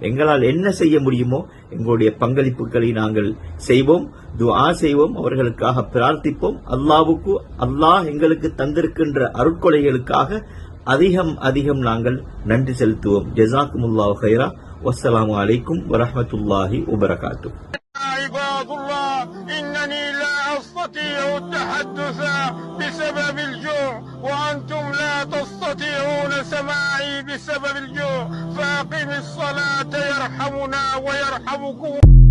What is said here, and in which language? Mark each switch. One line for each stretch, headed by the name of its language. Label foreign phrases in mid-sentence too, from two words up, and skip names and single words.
Tamil: எங்களால் என்ன செய்ய முடியுமோ எங்களுடைய பங்களிப்புகளை நாங்கள் செய்வோம், துஆ செய்வோம், அவர்களுக்காக பிரார்த்திப்போம். அல்லாஹ் எங்களுக்கு தந்திருக்கின்ற அருட்கொடைகளுக்காக அதிகம் அதிகம் நாங்கள் நன்றி செலுத்துவோம்.
Arabic: جزاكم الله خيرا. والسلام عليكم ورحمة الله وبركاته. إنني لا أستطيع التحدث بسبب الجوع وأنتم لا تستطيعون سماعي بسبب الجوع فأقم الصلاة يرحمنا ويرحمكم.